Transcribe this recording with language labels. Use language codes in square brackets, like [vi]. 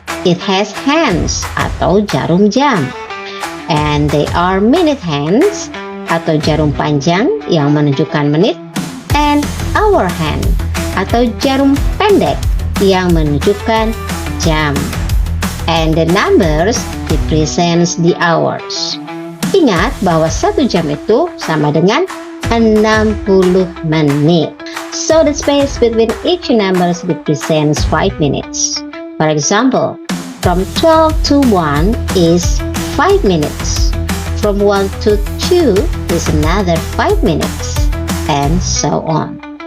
[en] It has hands [id] atau jarum jam, [en] and they are minute hands [id] atau jarum panjang yang menunjukkan menit, [en] and hour hand [id] atau jarum pendek yang menunjukkan jam. [en] And the numbers represents the hours. [id] Ingat bahwa 1 jam itu sama dengan 60 menit. [en] So the space between each numbers represents 5 minutes. For example, from 12 to 1 is 5 minutes. From 1 to 2 is another 5 minutes, and so on.